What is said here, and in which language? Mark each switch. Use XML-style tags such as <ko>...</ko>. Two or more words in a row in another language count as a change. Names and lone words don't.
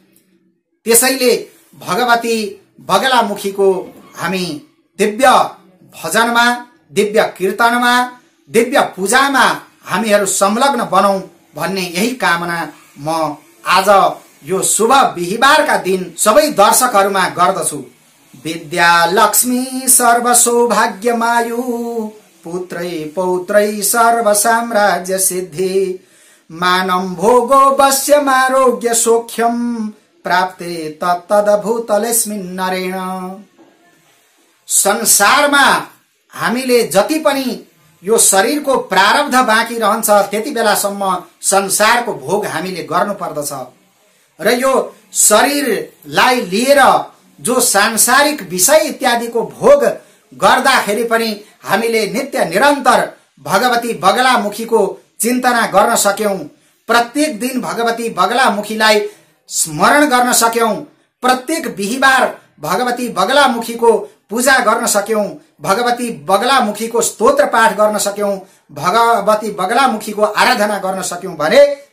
<ne>त्यसैले भगवती बगलामुखीको हामी दिव्य भजनमा, दिव्य कीर्तनमा दिव्य पूजामा हामीहरू संलग्न बनौं भन्ने यही कामना म आज यो शुभ बिहीबारका दिन सबै दर्शकहरूमा गर्दछु।</ne> <sa>विद्या लक्ष्मी सर्व सौभाग्यमायु पुत्रै पौत्रै सर्व साम्राज्य सिद्धि मानम भोगो वश्यमारोग्य सौख्यम प्राप्ते तत्तदभूतलेस्मिन् नरेण।</sa> <ne>संसारमा हामीले जति पनि यो शरीरको प्रारब्ध बाँकी रहन्छ त्यति बेलासम्म संसारको भोग हामीले गर्नु पर्दछ र यो शरीरलाई लिएर जो सांसारिक विषय इत्यादिको भोग गर्दाखेरि पनि हामीले नित्य निरन्तर भगवती बगलामुखीको चिन्तना गर्न सक्यौं, प्रत्येक दिन भगवती बगलामुखीलाई स्मरण गर्न सक्यौं, प्रत्येक बिहीबार भगवती बगलामुखीको पूजा गर्न सक्यौं, भगवती बगलामुखीको स्तोत्र पाठ गर्न सक्यौं, भगवती बगलामुखीको आराधना गर्न सक्यौं भने</ne>